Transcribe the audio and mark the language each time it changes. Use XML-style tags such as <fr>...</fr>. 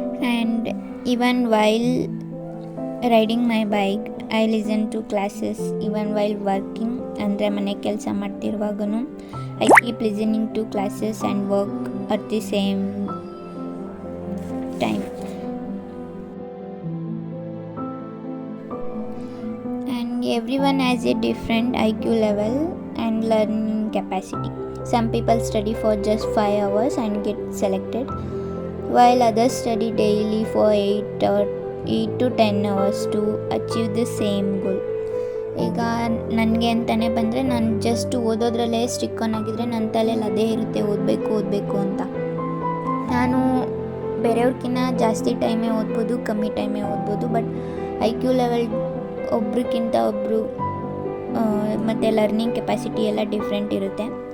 <en>And even while riding my bike I listen to classes. Even while working</en> <kn>ಅಂದರೆ ಮನೆ ಕೆಲಸ ಮಾಡ್ತಿರುವಾಗೂ</kn> <en>I keep listening to classes and work at the same time. Everyone has a different IQ level and learning capacity. Some people study for just 5 hours and get selected, while others study daily for 8 to 10 hours to achieve the same goal.</en> <kn>ಈಗ ನನಗೆ ಅಂತಲೇ ಬಂದರೆ ನಾನು just ಓದೋದ್ರಲ್ಲೇ stick on ಆಗಿದ್ರೆ ನನ್ನ ತಲೆಯಲ್ಲಿ ಅದೇ ಇರುತ್ತೆ, ಓದಬೇಕು ಅಂತ. ನಾನು ಬೇರೆಯವ್ರಿಗಿಂತ ಜಾಸ್ತಿ ಟೈಮೇ ಓದ್ಬೋದು, ಕಮ್ಮಿ ಟೈಮೇ ಓದ್ಬೋದು. ಬಟ್ IQ ಲೆವೆಲ್ ಒಬ್ರಿಗಿಂತ ಒಬ್ಬರು ಮತ್ತು ಲರ್ನಿಂಗ್ ಕೆಪಾಸಿಟಿ ಎಲ್ಲ ಡಿಫ್ರೆಂಟ್ ಇರುತ್ತೆ.</kn>